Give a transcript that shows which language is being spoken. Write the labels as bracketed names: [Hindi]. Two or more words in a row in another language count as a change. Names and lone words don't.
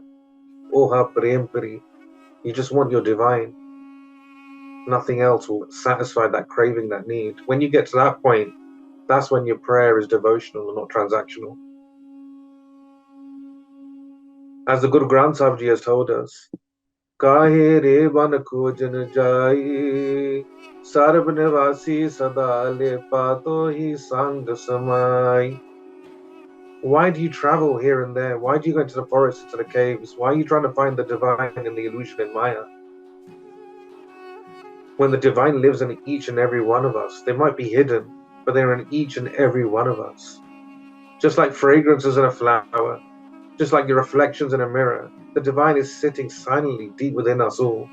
[English] Oha Prem Puri, you just want your divine. Nothing else will satisfy that craving, that need. When you get to that point, that's when your prayer is devotional and not transactional. As the Guru Granth Sahib Ji has told us, [Punjabi] ਕਾਹੇ ਰੇ ਬਨ ਕੋ ਜਨ ਜਾਈ ਸਰਬ ਨਿਵਾਸੀ ਸਦਾ ਲੇ ਪਤੋ ਹੀ ਸੰਗਿ ਸਮਾਈ. [English] Why do you travel here and there? Why do you go into the forests, into the caves? Why are you trying to find the divine in the illusion in Maya? When the divine lives in each and every one of us, they might be hidden, but they're in each and every one of us. Just like fragrances in a flower, just like your reflections in a mirror, the divine is sitting silently deep within us all.